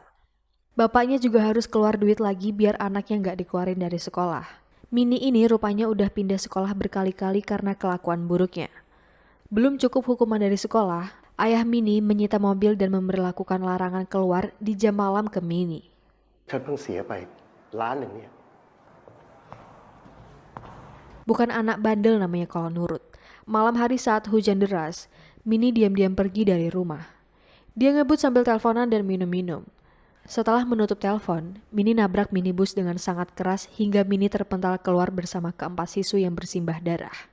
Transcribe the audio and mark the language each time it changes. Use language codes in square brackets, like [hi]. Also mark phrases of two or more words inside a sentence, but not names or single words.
[id] Bapaknya juga harus keluar duit lagi biar anaknya nggak dikeluarin dari sekolah. Mini ini rupanya udah pindah sekolah berkali-kali karena kelakuan buruknya. Belum cukup hukuman dari sekolah, ayah Mini menyita mobil dan memberlakukan larangan keluar di jam malam ke Mini. [th] ฉันเพิ่งเสียไปล้านหนึ่งเนี่ย [id] Bukan anak bandel namanya kalau nurut. Malam hari saat hujan deras, Mini diam-diam pergi dari rumah. Dia ngebut sambil teleponan dan minum-minum. Setelah menutup telepon, Mini nabrak minibus dengan sangat keras hingga Mini terpental keluar bersama keempat siswi yang bersimbah darah.